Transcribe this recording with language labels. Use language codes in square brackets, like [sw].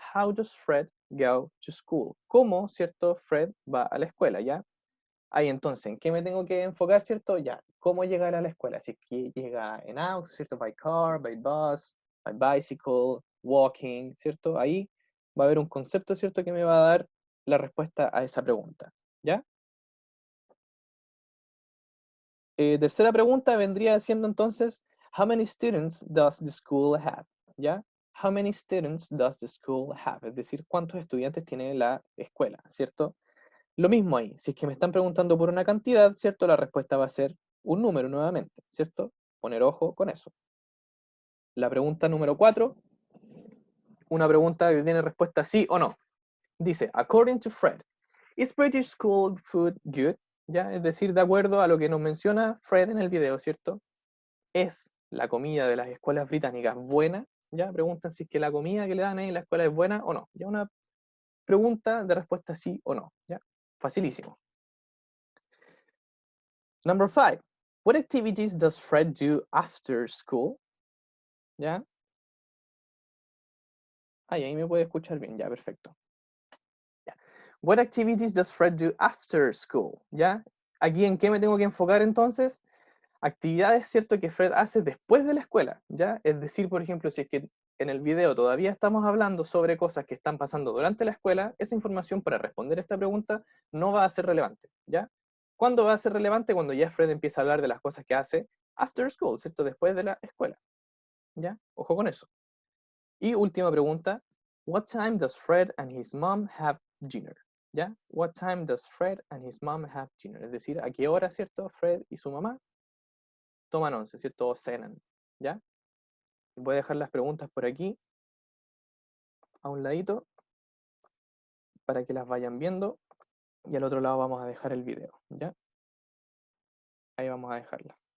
[en] How does Fred go to school? [es] ¿Cómo, cierto, Fred va a la escuela? ¿Ya? Ahí entonces, ¿en qué me tengo que enfocar, cierto? Ya, ¿cómo llegar a la escuela? Si es que llega en auto, ¿cierto? [en] By car, by bus, by bicycle, walking, ¿cierto? [es] Ahí va a haber un concepto, ¿cierto? Que me va a dar la respuesta a esa pregunta, ¿ya? Tercera pregunta vendría siendo entonces, [en] How many students does the school have? ¿Ya? How many students does the school have? [es] Es decir, ¿cuántos estudiantes tiene la escuela? ¿Cierto? Lo mismo ahí, si es que me están preguntando por una cantidad, ¿cierto? La respuesta va a ser un número nuevamente, ¿cierto? Poner ojo con eso. La pregunta número 4, una pregunta que tiene respuesta sí o no. Dice, [en] according to Fred, is British school food good? [es] ¿Ya? Es decir, de acuerdo a lo que nos menciona Fred en el video, ¿cierto? ¿Es la comida de las escuelas británicas buena? ¿Ya? Preguntan si es que la comida que le dan ahí en la escuela es buena o no. Ya una pregunta de respuesta sí o no. ¿Ya? Facilísimo. [en] Number 5. What activities does Fred do after school? [es] ¿Ya? Ahí me puede escuchar bien. Ya, perfecto. Ya. [en] What activities does Fred do after school? [es] ¿Ya? Aquí en qué me tengo que enfocar entonces? Actividades, ¿cierto? Que Fred hace después de la escuela, ¿ya? Es decir, por ejemplo, si es que en el video todavía estamos hablando sobre cosas que están pasando durante la escuela, esa información para responder esta pregunta no va a ser relevante, ¿ya? ¿Cuándo va a ser relevante? Cuando ya Fred empieza a hablar de las cosas que hace [en] after school, [es] ¿cierto? Después de la escuela, ¿ya? Ojo con eso. Y última pregunta, [en] What time does Fred and his mom have dinner? ¿Ya? What time does Fred and his mom have dinner? [es] Es decir, ¿a qué hora, ¿cierto? Fred y su mamá toman once, ¿cierto? O cenan, ¿ya? Voy a dejar las preguntas por aquí, a un ladito, para que las vayan viendo, y al otro lado vamos a dejar el video, ¿ya? Ahí vamos a dejarla.